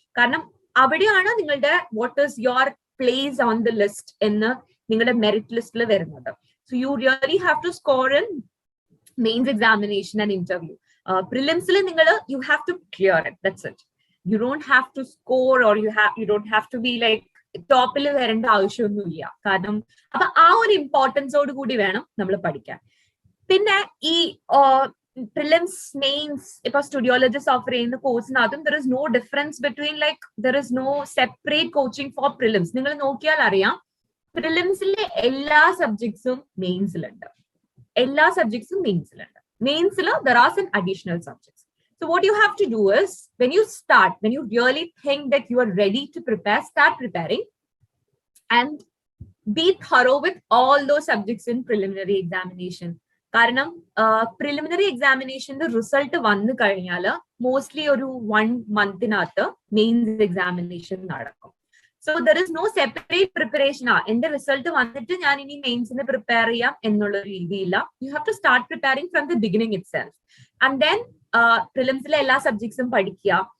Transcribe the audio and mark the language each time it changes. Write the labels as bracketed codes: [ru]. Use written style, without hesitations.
[ml] കാരണം അവിടെയാണ് നിങ്ങളുടെ [en] what is your place on the list [ml] എന്ന് നിങ്ങളുടെ മെറിറ്റ് ലിസ്റ്റിൽ വരുന്നത്. [en] So you really have to score in mains examination and interview. [ml] Prelimsൽ നിങ്ങൾ [en] you have to clear it, that's it. You don't have to score or you don't have to be like [ml] ടോപ്പിൽ വരേണ്ട ആവശ്യമൊന്നുമില്ല. കാരണം അപ്പൊ ആ ഒരു ഇമ്പോർട്ടൻസോട് കൂടി വേണം നമ്മൾ പഠിക്കാൻ. പിന്നെ ഈ prelims, mains, ipo studiologist offer ചെയ്യുന്ന കോഴ്സിനകത്തും [en] there is no difference between like there is no separate coaching for prelims. [ml] നിങ്ങൾ നോക്കിയാൽ അറിയാം പ്രിലിംസിലെ എല്ലാ സബ്ജക്ട്സും മെയിൻസിലുണ്ട്, എല്ലാ സബ്ജക്ട്സും മെയിൻസിലുണ്ട്. [en] മെയിൻസിൽ there are some additional subjects. So what you have to do is when you really think that you are ready to prepare, start preparing and be thorough with all those subjects in preliminary examination. [ml] കാരണം preliminary എക്സാമിനേഷന്റെ result വന്നു കഴിഞ്ഞാൽ mostly ഒരു 1 മന്തിനകത്ത് mains examination നടക്കും. [en] So there is no separate preparation. [ml] എന്റെ result വന്നിട്ട് ഞാൻ ഇനി മെയിൻസിന് prepare ചെയ്യാം എന്നുള്ള രീതിയില്ല. [en] You have to start preparing from the beginning itself. And then [ml] പ്രിലിംസിലെ എല്ലാ സബ്ജക്ട്സും പഠിക്കുക.